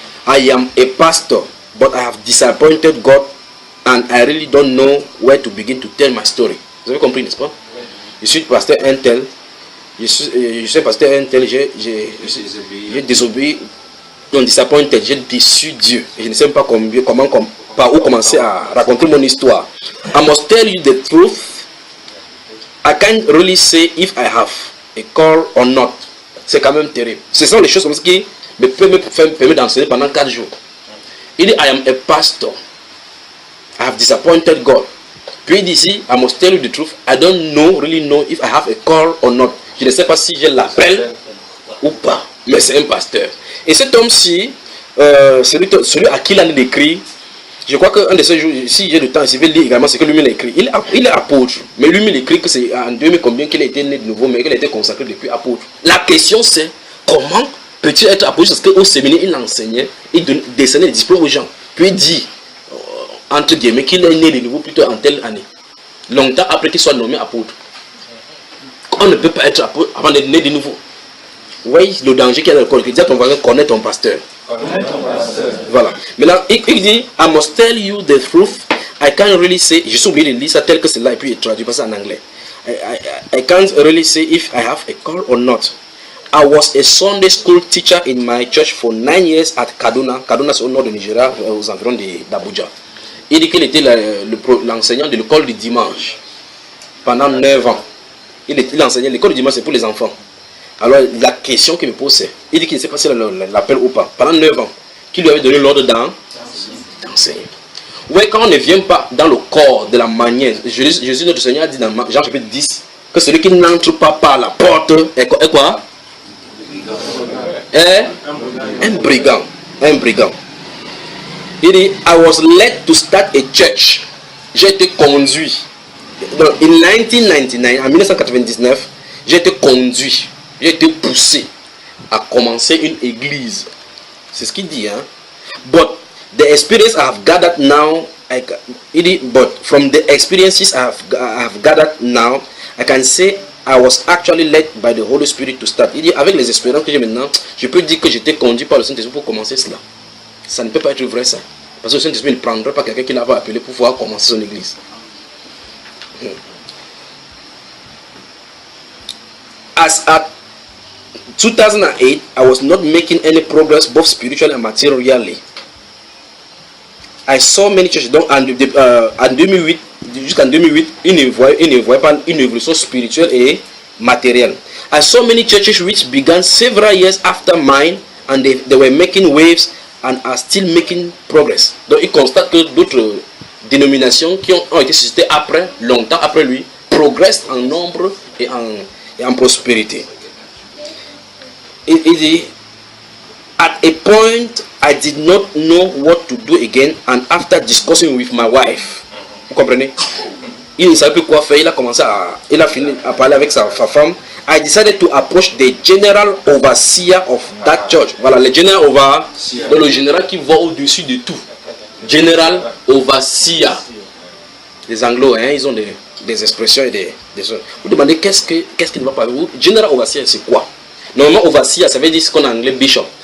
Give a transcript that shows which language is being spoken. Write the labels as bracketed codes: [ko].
[en] I am a pastor, but I have disappointed God and I really don't know where to begin to tell my story. [fr] Vous avez compris, n'est-ce pas? Je suis pasteur un tel. Je suis pasteur un tel. J'ai désobéi. Donc, disappointed. J'ai déçu Dieu. Et je ne sais pas par où commencer à raconter mon histoire. [en] I must tell you the truth. I can't really say if I have a call or not. [fr] C'est quand même terrible. Ce sont les choses comme ça qui me permettent d'enseigner pendant 4 jours. Il dit, [en] I am a pastor. I have disappointed God. [fr] Puis il dit ici, [en] I must tell you the truth. I don't really know if I have a call or not. [fr] Je ne sais pas si j'ai l'appel ou pas. Mais c'est un pasteur. Et cet homme-ci, celui à qui il a écrit, je crois qu'un de ces jours, si j'ai le temps, je vais lire également ce que lui-même a écrit. Il est apôtre. Mais lui-même écrit que c'est en 2000 combien qu'il a été né de nouveau, mais qu'il a été consacré depuis apôtre. La question c'est, comment peut-il être apôtre? Parce qu'au séminaire, il enseignait, il dessinait des diplômes aux gens. Puis il dit, entre guillemets, qu'il est né de nouveau plutôt en telle année. Longtemps après qu'il soit nommé apôtre. On ne peut pas être apôtre avant d'être né de nouveau. Oui, le danger qu'il y a dans le corps. Il dit à ton voisin, connais ton pasteur. Voilà. Maintenant, il dit, [en] I must tell you the truth. I can't really say, [fr] je suis obligé de lire ça tel que c'est là et puis il traduit pas ça en anglais. [en] I can't really say if I have a call or not. I was a Sunday school teacher in my church for 9 years at Kaduna. [fr] Kaduna, c'est au nord de Nigeria, aux environs d'Abuja. Il dit qu'il était l'enseignant de l'école du dimanche pendant 9 ans. Il enseignait l'école du dimanche, c'est pour les enfants. Alors, la question qu'il me pose, c'est, il dit qu'il ne sait pas si l'appelle ou pas. Pendant 9 ans, qui lui avait donné l'ordre d'enseigner. Oui, quand on ne vient pas dans le corps de la manière, Jésus notre Seigneur a dit dans Jean chapitre 10, que celui qui n'entre pas par la porte est quoi? Est un brigand. Un brigand. Il dit, [en] I was led to start a church. [fr] J'ai été conduit. Donc, in 1999, en 1999, j'ai été conduit, j'ai été poussé à commencer une église. C'est ce qu'il dit, hein. [en] But the experience I have gathered now, but from the experiences I have gathered now, I can say I was actually led by the Holy Spirit to start. [fr] Il dit, avec les expériences que j'ai maintenant, je peux dire que j'étais conduit par le Saint-Esprit pour commencer cela. Ça ne peut pas être vrai, ça. Parce que le Saint-Esprit ne prendrait pas quelqu'un qui l'avait appelé pour pouvoir commencer son église. [en] As at 2008, I was not making any progress both spiritually and materially. I saw many churches, [fr] donc en 2008, jusqu'en 2008, ils ne voyaient pas une évolution spirituelle et matérielle. [en] I saw many churches which began several years after mine and they were making waves and are still making progress. [fr] Donc il constate que d'autres dénominations qui ont été suscitées après, longtemps après lui, progressent en nombre et en prospérité. Il dit, [en] at a point I did not know what to do again, and after discussing with my wife, [fr] vous comprenez, il ne savait plus quoi faire. Il a fini à parler avec sa femme. [en] I decided to approach the general overseer of that church. [fr] Voilà, le general overseer, le général qui va au-dessus de tout. General overseer. Les Anglo, hein, ils ont des expressions et des choses. Vous demandez qu'est-ce qui ne va pas. General overseer, c'est quoi? Normalement, overseer, ça veut dire ce qu'on a en anglais bishop.